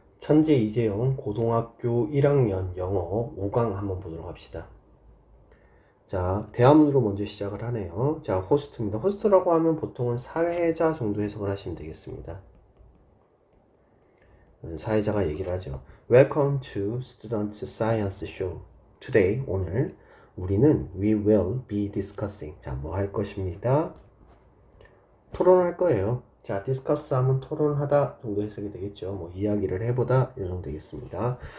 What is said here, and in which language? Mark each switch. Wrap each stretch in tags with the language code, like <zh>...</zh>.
<ko>천재 이재영 고등학교 1학년 영어 5강 한번 보도록 합시다. 자, 대화문으로 먼저 시작을 하네요. 자, 호스트입니다. 호스트라고 하면 보통은 사회자 정도 해석을 하시면 되겠습니다. 사회자가 얘기를 하죠.</ko> <en>Welcome to Student Science Show. Today,</en> <ko>오늘 우리는</ko> <en>we will be discussing.</en> <ko>자, 뭐 할 것입니다. 토론할 거예요. 자, 디스커스 하면 토론하다 정도 해석이 되겠죠. 뭐 이야기를 해보다 이 정도 되겠습니다.</ko>